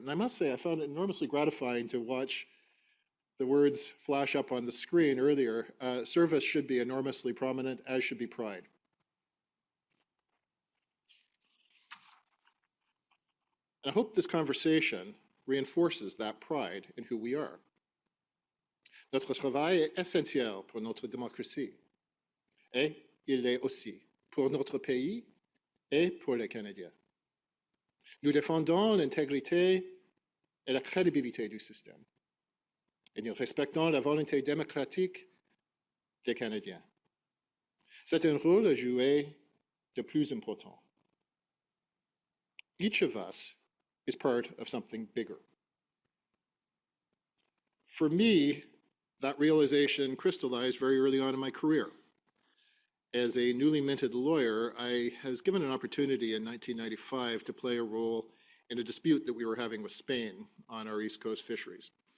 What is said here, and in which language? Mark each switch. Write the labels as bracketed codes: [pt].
[en] And I must say, I found it enormously gratifying to watch the words flash up on the screen earlier. Service should be enormously prominent, as should be pride. And I hope this conversation reinforces that pride in who we are. [fr] Notre travail est essentiel pour notre démocratie, et il l'est aussi pour notre pays et pour les Canadiens. Nous défendons l'intégrité et la crédibilité du système, et nous respectons la volonté démocratique des Canadiens. C'est un rôle à jouer de plus important. [en] Each of us is part of something bigger. For me, that realization crystallized very early on in my career. As a newly minted lawyer, I was given an opportunity in 1995 to play a role in a dispute that we were having with Spain on our East Coast fisheries.